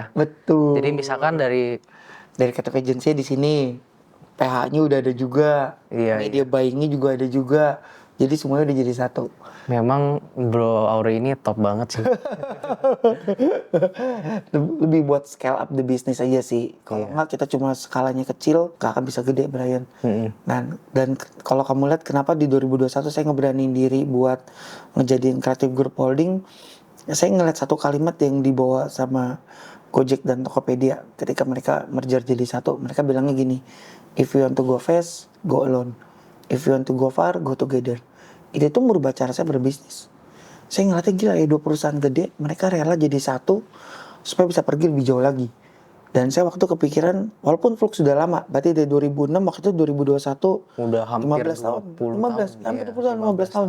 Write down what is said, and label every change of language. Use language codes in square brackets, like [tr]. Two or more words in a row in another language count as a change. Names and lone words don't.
[id] Betul. Jadi misalkan dari Creative Agency di sini, PH-nya udah ada juga, [en] media buying-nya [id] juga ada juga. Jadi semuanya udah jadi satu. Memang Bro Auri ini top banget sih. Lebih buat [en] scale up the business [id] aja sih. Kalau nggak kita cuma skalanya kecil, nggak akan bisa gede Brian. Dan kalau kamu lihat kenapa di 2021 saya ngeberaniin diri buat ngejadiin Creative Group Holding, saya ngeliat satu kalimat yang dibawa sama Gojek dan Tokopedia ketika mereka merger jadi satu. Mereka bilangnya gini, [en] if you want to go fast, go alone. If you want to go far, go together. [id] Itu tuh merubah cara saya berbisnis. Saya ngeliatnya gila ya, 2 perusahaan gede, mereka rela jadi satu supaya bisa pergi lebih jauh lagi. Dan saya waktu kepikiran, walaupun Flux sudah lama, berarti dari 2006, waktu itu 2021, Udah hampir 15 tahun, 20 15, tahun, hampir iya, 20 tahun, 15 tahun.